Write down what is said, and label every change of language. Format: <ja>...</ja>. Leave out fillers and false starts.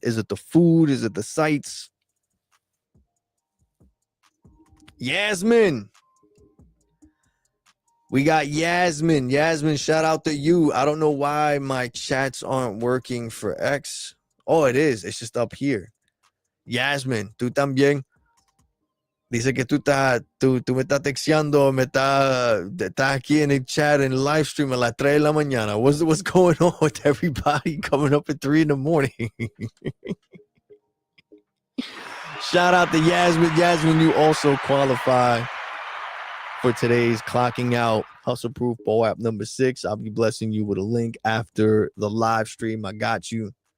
<en>Is it the food? Is it the sights? Yasmin. We got Yasmin. Yasmin, shout out to you. I don't know why my chats aren't working for X. Oh, it is. It's just up here. Yasmin,</en> <es>tú también. Dice que tú me estás texteando, estás aquí en el chat en live stream a las 3 de la mañana.</es> <en>What's going on with everybody coming up at 3 in the morning? Shout out to Yasmin. Yasmin, you also qualify for today's clocking out Hustle Proof Bowl app number 6. I'll be blessing you with a link after the live stream. I got you.</en>